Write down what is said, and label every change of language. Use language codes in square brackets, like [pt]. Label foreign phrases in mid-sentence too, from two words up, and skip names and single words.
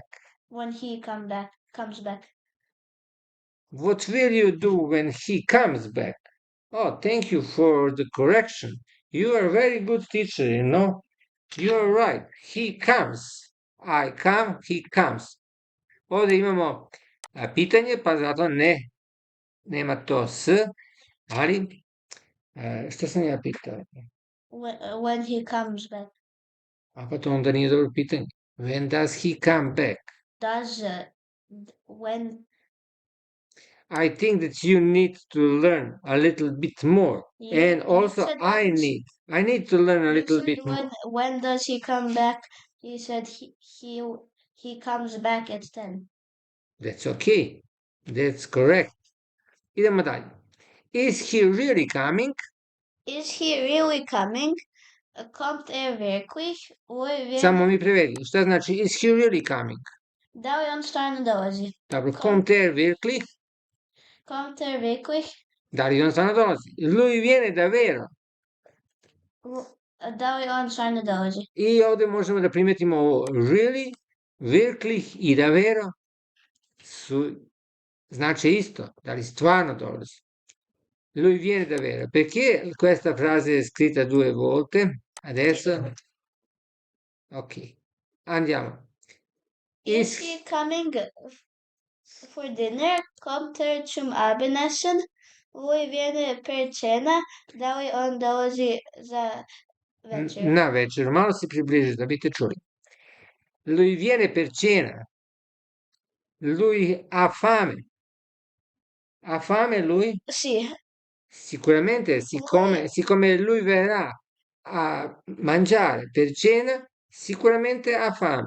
[en] when he comes back. What will you do when he comes back? Oh, thank you for the correction. You are a very good teacher, you know. You are right. He comes. I come, he comes. [sr] Ovdje imamo pitanje, pa zato nema to s, ali što sam ja pitao? [en] When he comes back. [sr] A pa to onda nije dobro pitanje. [en] When does he come back? Does when I think that you need to learn a little bit more. And also said I need to learn a you little said bit more. when does he come back? You said he comes back at 10. That's okay. That's correct. [sr] Idemo dalje. [en] Is he really coming? Is he really coming? [de] Kommt wirklich? [sr] Samo mi prevedi. Šta znači [en] is he really coming? [sr] Da li on stvarno dolazi? Dobro, [de] kommt wirklich? Kommt wirklich? [sr] Da li on stvarno dolazi? [it] Lui viene davvero? [sr] Da li on stvarno dolazi? I ovdje možemo da primetimo ovo really, wirklich i davvero su znači isto, da li stvarno dolazi. [it] Lui viene davvero. Perché questa frase è scritta 2 volte? Adesso? Ok, andiamo. [en] Is he coming for dinner? [de] Kommt zum Abendessen? [it] Lui viene per cena? [sr] Da li on dolazi za večer? Na večer, malo si približi da biste čuli. [it] Lui viene per cena. Lui ha fame. Ha fame lui? Sì. Sicuramente, siccome lui verrà a mangiare per cena, sicuramente ha fame.